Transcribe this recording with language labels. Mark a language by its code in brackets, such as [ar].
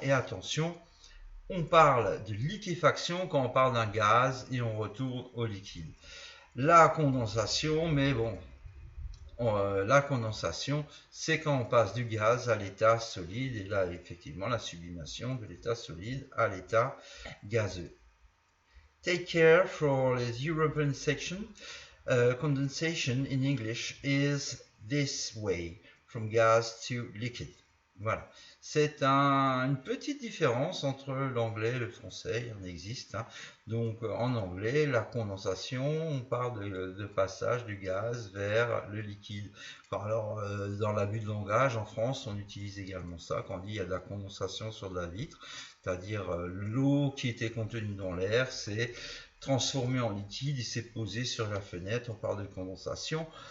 [fr] Et attention, on parle de liquéfaction quand on parle d'un gaz et on retourne au liquide. La condensation, mais bon, la condensation, c'est quand on passe du gaz à l'état solide, et là, effectivement, la sublimation de l'état solide à l'état gazeux. [en] Take care for the European section. Condensation in English is this way, from gas to liquid. [fr] Voilà, c'est une petite différence entre l'anglais et le français, il en existe. Hein. Donc en anglais, la condensation, on parle de passage du gaz vers le liquide. Enfin, alors dans l'abus de langage, en France, on utilise également ça quand on dit il y a de la condensation sur de la vitre, c'est-à-dire l'eau qui était contenue dans l'air, c'est transformé en liquide et s'est posé sur la fenêtre, on parle de condensation.